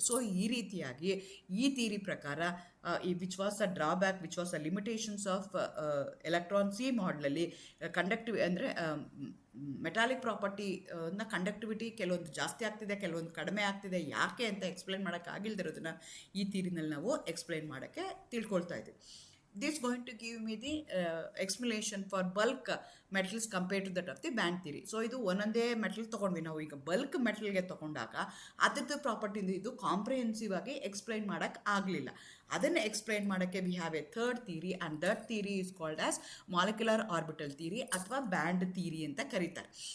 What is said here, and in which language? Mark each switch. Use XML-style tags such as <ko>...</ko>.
<kn>So ಈ ರೀತಿಯಾಗಿ ಈ ಥಿಯರಿ ಪ್ರಕಾರ ಈ</kn> <en>which was a drawback, which was a limitations of</en> <kn>electron C ಮಾಡಲಲ್ಲಿ conductive ಅಂದರೆ ಮೆಟಾಲಿಕ್ ಪ್ರಾಪರ್ಟಿ ಕಂಡಕ್ಟಿವಿಟಿ ಕೆಲವೊಂದು ಜಾಸ್ತಿ ಆಗ್ತಿದೆ, ಕೆಲವೊಂದು ಕಡಿಮೆ ಆಗ್ತಿದೆ. ಯಾಕೆ ಅಂತ ಎಕ್ಸ್ಪ್ಲೈನ್ ಮಾಡೋಕ್ಕಾಗಿಲ್ದಿರೋದನ್ನ ಈ ಥಿಯರಿನಲ್ಲಿ ನಾವು ಎಕ್ಸ್ಪ್ಲೈನ್ ಮಾಡೋಕ್ಕೆ ತಿಳ್ಕೊಳ್ತಾ ಇದ್ದೀವಿ.</kn> <en>This is going to give me the explanation for bulk metals compared to that of the band theory.</en> <kn>So ಇದು ಒಂದೊಂದೇ ಮೆಟಲ್ ತೊಗೊಂಡ್ವಿ ನಾವು. ಈಗ ಬಲ್ಕ್ ಮೆಟಲ್ಗೆ ತೊಗೊಂಡಾಗ ಅದರದ್ದು ಪ್ರಾಪರ್ಟಿಯಿಂದ ಇದು ಕಾಂಪ್ರಿಹೆನ್ಸಿವ್ ಆಗಿ ಎಕ್ಸ್ಪ್ಲೈನ್ ಮಾಡೋಕ್ಕೆ ಆಗಲಿಲ್ಲ. ಅದನ್ನು ಎಕ್ಸ್ಪ್ಲೈನ್ ಮಾಡೋಕ್ಕೆ</kn> <en>we have a third theory, and that theory is called as molecular orbital theory</en> <kn>ಅಥವಾ ಬ್ಯಾಂಡ್ ಥಿಯರಿ ಅಂತ ಕರೀತಾರೆ.</kn>